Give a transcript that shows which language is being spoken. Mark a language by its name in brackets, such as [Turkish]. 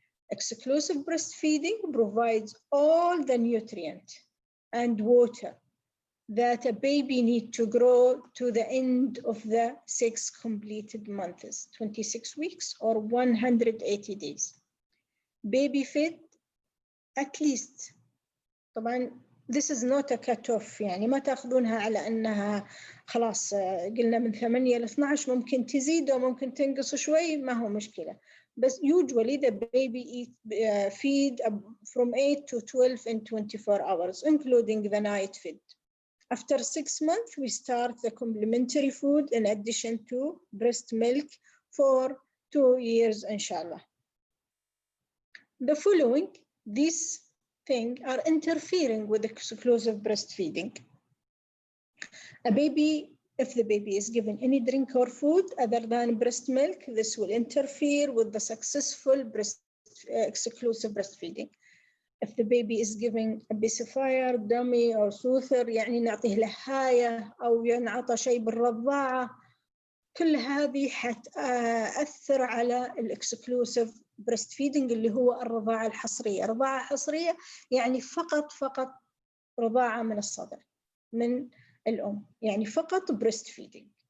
[English] Exclusive breastfeeding provides all the nutrient and water that a baby needs to grow to the end of the 6 completed months, 26 weeks or 180 days. Baby fed at least. [Arabic] طبعا [English] this is not a cut-off. [Arabic] يعني ما تأخذونها على أنها خلاص قلنا من 8 ل 12 ممكن تزيد أو ممكن تنقص شوي ما هو مشكلة. [English] But usually the baby feed from 8 to 12 in 24 hours, including the night feed. After 6 months, we start the complementary food in addition to breast milk for 2 years, inshallah. The following, these things are interfering with exclusive breastfeeding. If the baby is given any drink or food other than breast milk, this will interfere with the successful exclusive breastfeeding. If the baby is giving a pacifier, dummy or soother, [Arabic] يعني نعطيه لحاية أو ينعطى شيء بالرضاعة، كل هذه حتأثر على [English] exclusive breastfeeding [Arabic] اللي هو الرضاعة الحصرية. رضاعة حصرية يعني فقط رضاعة من الصدر من الأم، يعني فقط breastfeeding.